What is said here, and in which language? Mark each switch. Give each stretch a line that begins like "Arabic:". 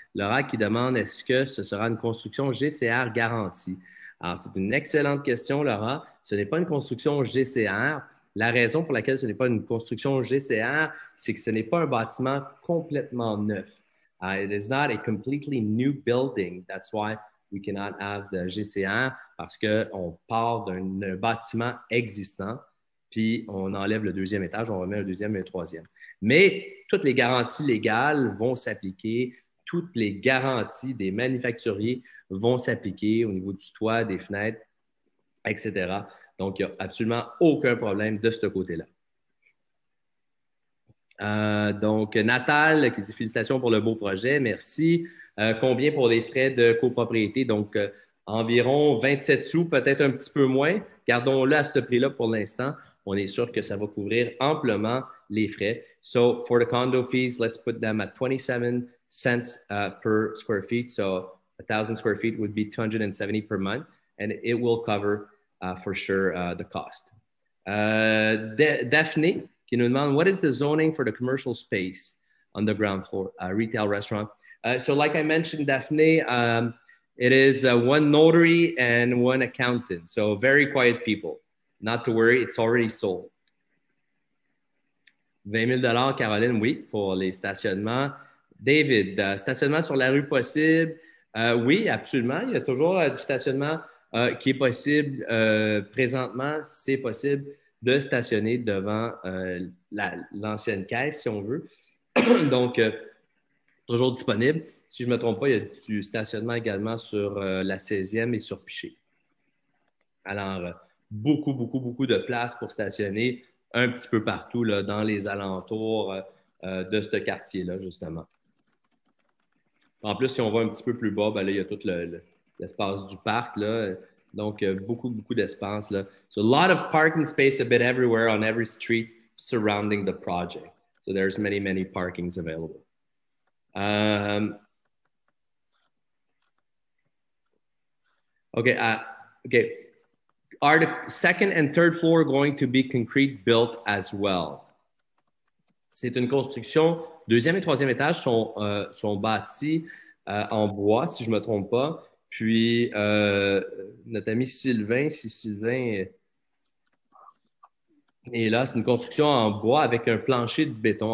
French: Laura qui demande est-ce que ce sera une construction GCR garantie? Alors, c'est une excellente question, Laura. Ce n'est pas une construction GCR. La raison pour laquelle ce n'est pas une construction GCR, c'est que ce n'est pas un bâtiment complètement neuf.
English: It is not a completely new building. That's why we cannot have the GCR,
French: parce qu'on part d'un bâtiment existant, puis on enlève le deuxième étage, on remet le deuxième et le troisième. Mais toutes les garanties légales vont s'appliquer. Toutes les garanties des manufacturiers vont s'appliquer au niveau du toit, des fenêtres, etc. Donc, il n'y a absolument aucun problème de ce côté-là. Donc, Natal qui dit félicitations pour le beau projet, merci. Combien pour les frais de copropriété? Donc, environ 27 sous, peut-être un petit peu moins. Gardons-le à ce prix-là pour l'instant. On est sûr que ça va couvrir amplement les frais.
English: So, for the condo fees, let's put them at 27 cents per square feet. So 1,000 square feet would be $270 per month, and it will cover for sure the cost. Daphne
French: qui nous demande,
English: what is the zoning for the commercial space on the ground floor, retail restaurant? So like I mentioned, Daphne, it is one notary and one accountant. So very quiet people. Not to worry, it's already sold.
French: 20 000 Caroline, oui, pour les stationnements. David, stationnement sur la rue possible? Oui, absolument. Il y a toujours du stationnement qui est possible. Présentement, c'est possible de stationner devant l'ancienne caisse, si on veut. Donc, toujours disponible. Si je ne me trompe pas, il y a du stationnement également sur la 16e et sur Piché. Alors, beaucoup de places pour stationner un petit peu partout là, dans les alentours de ce quartier-là, justement. En plus, si on va un petit peu plus bas, ben là, il y a tout l'espace du parc. Là. Donc, beaucoup d'espace. Là.
English: So, a lot of parking space a bit everywhere on every street surrounding the project. So, there's many parkings available. Okay. Okay. Are the second and third floor going to be concrete built as well?
French: C'est une construction. Deuxième et troisième étage sont bâtis en bois, si je ne me trompe pas. Puis, notre ami Sylvain, si Sylvain est là, c'est une construction en bois avec un plancher de béton.